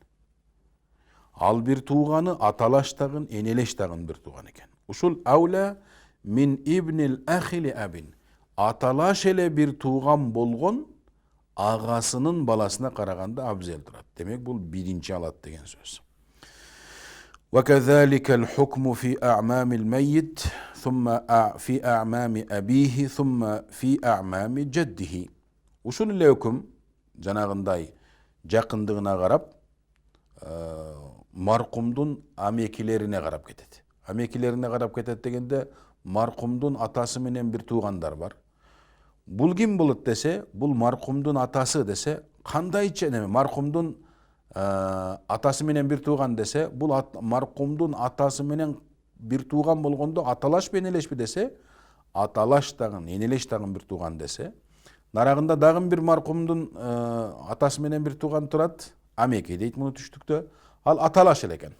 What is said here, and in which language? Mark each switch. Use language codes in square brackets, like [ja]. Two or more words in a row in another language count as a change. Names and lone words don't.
[ky] Ал бир тууганы аталаш тагын, энелеш тагын бир тууган экен. [ar] Ушул أولى من ابن الأخ لأب. [ky] Аталаш эле бир тууган болгон агасынын баласына караганда абзел турат. Демек бул биринчи алат деген сөз. [ar] وكذلك الحكم في أعمام الميت ثم في أعمام أبيه ثم في أعمام جده. [ky] Ушул эле өкүм жанагындай жакындыгына карап, маркумдун амекилерине карап кетет. Амекилерине карап кетет дегенде, маркумдун атасы менен бир туугандар бар. Бул ким болот десе, бул маркумдун атасы десе, кандайча маркумдун атасы менен бир тууган десе, бул маркумдун атасы менен бир тууган болгондо аталаш энелешпи десе, аталаш тагын, энелеш тагын бир тууган десе, нарагында дагы бир маркумдун атасы менен бир тууган турат, амеки дейт муну түштүктө, ал аталаш эле экен.